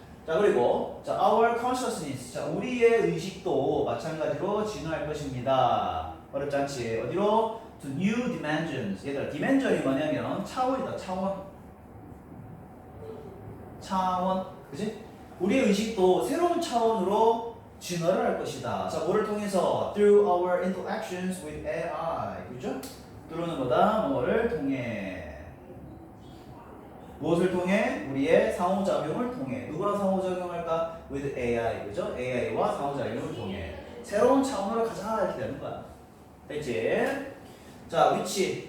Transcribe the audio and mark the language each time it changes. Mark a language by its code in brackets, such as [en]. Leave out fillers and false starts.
[ko] 자, 그리고 자, [en] our consciousness. [ko] 자, 우리의 의식도 마찬가지로 진화할 것입니다. 어렵지 않지? 어디로? [en] To new dimensions. [ko] 얘들아, dimension이 뭐냐면 차원이다. 차원. 그지? 우리의 의식도 새로운 차원으로 진화를 할 것이다. 자, 뭐를 통해서? [en] Through our interactions with AI. [ko] 그죠? through는 뭐다? 뭐를 통해. 무엇을 통해? 우리의 상호작용을 통해. 누구랑 상호작용할까? [en] With AI. [ko] 그죠? AI와 상호작용을 통해. 새로운 차원으로 가자. 이렇게 되는 거야. 됐지? 자, 위치.